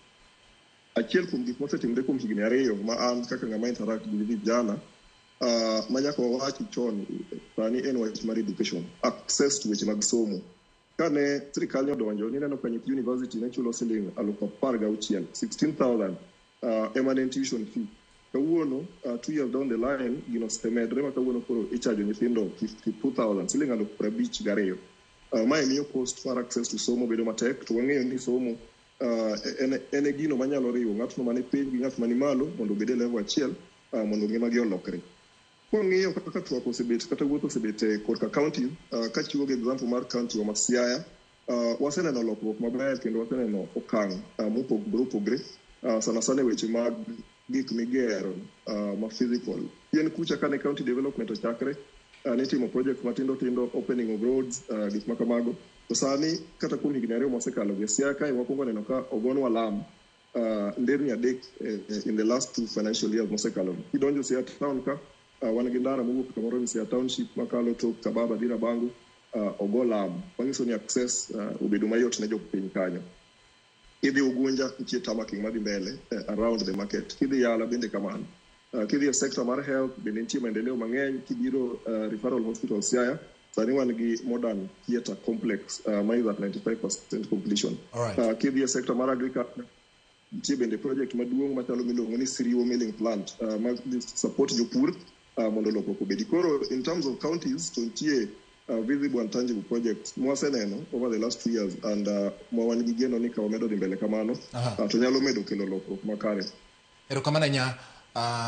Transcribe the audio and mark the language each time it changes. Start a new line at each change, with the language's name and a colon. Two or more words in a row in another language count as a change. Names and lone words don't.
Luo (Kenya and Tanzania): Achiel kuom gik mosetimre kuom higni 2 ma an kaka ng'ama interact gi vijana ma nyaka wawachi chon sani en wach mar
English: education, access to
Luo (Kenya and Tanzania): weche mag somo. Kane sirikal odonjo, nineno ka nyithi university ne chulo siling 16,000, 16,000
English: eminent tuition fee.
Luo (Kenya and Tanzania): Kawuono
English: 2 years down the line
Luo (Kenya and Tanzania): gino semedre ma kawuono koro ichajo nyithindo 52,000, siling 52,000. Mae miyo
English: cost for access
Luo (Kenya and Tanzania): to somo bedo matek. To wang'eyo ni somo en gino manyalo riwo ng'atno mani piny gi ng'at mani malo mondo obed e level achiel, mondo ngimagi olokre. Kwang'iyo kaka twak osebet kata wuotho osebet korka county, kachiwo gi example mar county wa Siaya, waseneno lokruok maber kendo waseneno okang' mopogore opogore, sana sana weche mag gik migero ma physical. Chien kucha kane
English: county development
Luo (Kenya and Tanzania): ochakre, nitimo project matindo tindo,
English: opening of roads,
Luo (Kenya and Tanzania): gik makamago. To sani kata kuom higni 2 mosekalo gi Siaya kae wakwongo neno ka ogonwa lam nderni 3
English: in the last 2 financial years
Luo (Kenya and Tanzania): mosekalo. Kidonjo Siaya town ka, wan gi ndara mowuok kamoro ni Siaya township makalo tok Kababa dira Bangu, ogo lam. Manyiso ni access obedo mayot ne jopiny kanyo. Kidhi Ugunja nitie tamaking madhi mbele
English: around the market.
Luo (Kenya and Tanzania): Kidhi Yala bende kamano. Kidhi e sector mar health bende nitie maendeleo mang'eny. Kibiro
English: referral hospital
Luo (Kenya and Tanzania): Siaya, sani wan gi
English: modern theatre complex
Luo (Kenya and Tanzania): ma
English: is at 95% completion.
Luo (Kenya and Tanzania): Kidhi e sector mar agriculture, nitie bende project maduong' machalo miluongo ni Siriwo milling plant ma support jopur mondo lokruok obedi. Koro
English: in terms of counties
Luo (Kenya and Tanzania): to nitie
English: visible and tangible projects
Luo (Kenya and Tanzania): mwaseneno
English: over the last 2 years and
Luo (Kenya and Tanzania): mwawan gi geno ni ka wamedo dhi mbele kamano to nyalo medo kelo lokruok makare. Erokamano nya